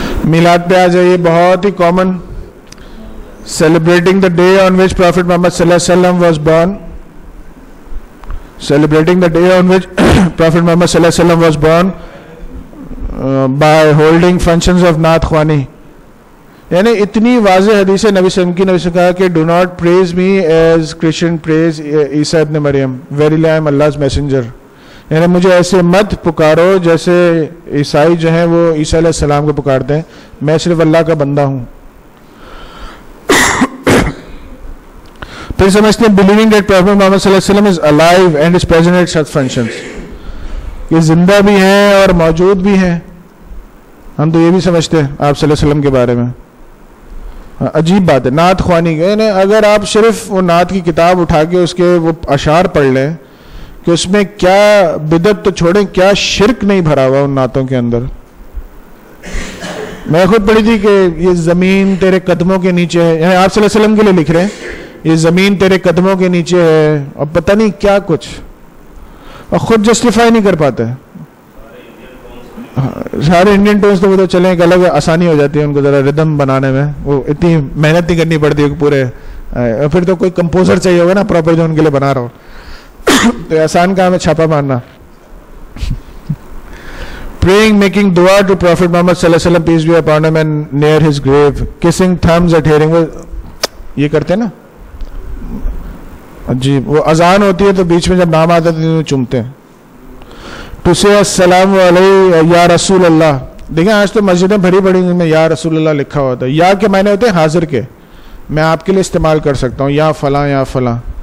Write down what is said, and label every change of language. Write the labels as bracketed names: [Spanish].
[Urdu] میلاد پہ آ جائیے, بہت ہی common. [English] celebrating the day on which Prophet Muhammad sallallahu alaihi wasallam was born. Celebrating the day on which Prophet Muhammad sallallahu alaihi wasallam was born by holding functions of Naat Khwani. [Urdu] یعنی اتنی واضح حدیث ہے نبی صلی اللہ علیہ وسلم کی, کہا کہ [English] do not praise me as Christian praise Isa ابن Maryam, verily I am Allah's messenger. [Urdu] یعنی مجھے ایسے مت پکارو جیسے عیسائی جو ہیں وہ عیسیٰ علیہ السلام کو پکارتے ہیں, میں صرف اللہ کا بندہ ہوں. پھر سمجھتے ہیں [English] believing that Prophet Muhammad صلی اللہ علیہ وسلم is alive and is present at such functions. [Urdu] یہ زندہ بھی ہیں اور موجود بھی ہیں. ہم تو یہ بھی سمجھتے ہیں آپ صلی اللہ علیہ وسلم کے بارے میں. عجیب بات ہے. نعت خوانی, یعنی اگر آپ صرف وہ نعت کی کتاب اٹھا کے اس کے وہ اشعار پڑھ لیں کہ اس میں کیا بدعت تو چھوڑیں, کیا شرک نہیں بھرا ہوا ان نعتوں کے اندر. میں خود پڑھی تھی کہ یہ زمین تیرے قدموں کے نیچے ہے, یعنی آپ صلی اللہ علیہ وسلم کے لیے لکھ رہے ہیں یہ زمین تیرے قدموں کے نیچے ہے, اور پتہ نہیں کیا کچھ, اور خود جسٹیفائی نہیں کر پاتے. سارے انڈین ٹونز تو وہ تو چلیں ایک الگ آسانی ہو جاتی ہے ان کو ذرا ردم بنانے میں, وہ اتنی محنت نہیں کرنی پڑتی ہے پورے. پھر تو کوئی کمپوزر چاہیے ہوگا نا پراپر جو ان کے لیے بنا رہا ہو, تو آسان کام ہے چھاپا مارنا. [English] Praying, making dua to Prophet Muhammad sallallahu alaihi wasallam, peace be upon him, and near his grave, kissing thumbs at hearing. [Urdu] وہ یہ کرتے ہیں نا جی, وہ اذان ہوتی ہے تو بیچ میں جب نام آتا ہے تو چومتے ہیں. [English] To say [Urdu] السلام علیہ یا رسول اللہ. دیکھیں آج تو مسجدیں بھری بڑی جن میں یا رسول اللہ لکھا ہوتا ہے. یا کے معنی ہوتے ہیں حاضر کے, میں آپ کے لیے استعمال کر سکتا ہوں, یا فلاں یا فلاں.